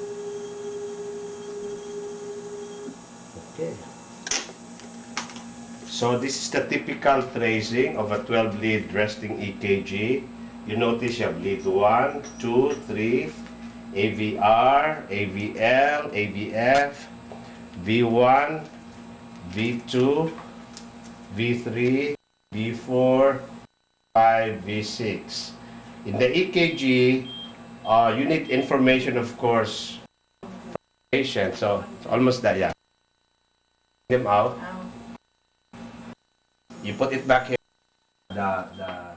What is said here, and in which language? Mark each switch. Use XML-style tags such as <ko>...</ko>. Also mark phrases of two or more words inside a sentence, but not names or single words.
<en>Okay. So this is the typical tracing of a 12-lead resting EKG. You notice you have lead 1, 2, 3, AVR, AVL, AVF, V1, V2, V3, V4, 5, V6. In the EKG, you need information, of course, from the patient. So it's almost that, yeah. Them out. You put it back here. The</en>